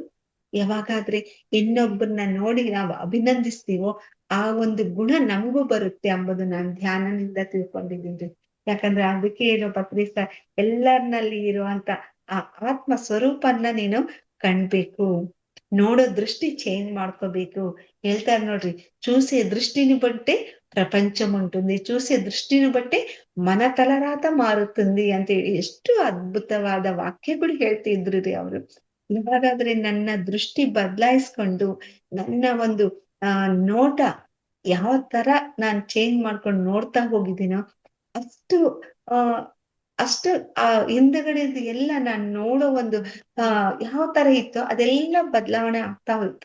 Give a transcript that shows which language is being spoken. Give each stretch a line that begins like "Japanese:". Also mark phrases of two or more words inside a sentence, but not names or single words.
Kannada: ಯಾವಾಗಾದ್ರೆ ಇನ್ನೊಬ್ಬರನ್ನ ನೋಡಿ ನಾವು ಅಭಿನಂದಿಸ್ತೀವೋ ಆ ಒಂದು ಗುಣ ನಮಗೂ ಬರುತ್ತೆ ಎಂಬುದು ನಾನು ಧ್ಯಾನದಿಂದ ತಿಳ್ಕೊಂಡಿದ್ದೀನಿ. ಯಾಕಂದ್ರೆ ಅದಕ್ಕೆ ಏನೋ ಪತ್ರಿ ಎಲ್ಲರ್ನಲ್ಲಿ ಇರುವಂತ ಆ ಆತ್ಮ ಸ್ವರೂಪನ್ನ ನೀನು ಕಾಣ್ಬೇಕು. ನೋಡೋ ದೃಷ್ಟಿ ಚೇಂಜ್ ಮಾಡ್ಕೋಬೇಕು. ಹೇಳ್ತಾರ ನೋಡ್ರಿ,
Telugu: చూసే దృష్టిని బట్టే ప్రపంచం ఉంటుంది. చూసే దృష్టిని బట్టే మన తలరాత మారుతుంది
Kannada: ಅಂತ ಹೇಳಿ ಎಷ್ಟು ಅದ್ಭುತವಾದ ವಾಕ್ಯಗಳು ಹೇಳ್ತಿದ್ರು ರೀ ಅವರು. ಇವಾಗಾದ್ರೆ ನನ್ನ ದೃಷ್ಟಿ ಬದಲಾಯಿಸ್ಕೊಂಡು ನನ್ನ ಒಂದು ನೋಟ ಯಾವ ತರ ನಾನ್ ಚೇಂಜ್ ಮಾಡ್ಕೊಂಡು ನೋಡ್ತಾ ಹೋಗಿದ್ದೀನೋ ಅಷ್ಟು ಆ ಅಷ್ಟು ಹಿಂದಗಡೆದು ಎಲ್ಲ ನಾನ್ ನೋಡೋ ಒಂದು ಯಾವ ತರ ಇತ್ತೋ ಅದೆಲ್ಲ ಬದಲಾವಣೆ ಆಗ್ತಾ ಹೋಯ್ತು.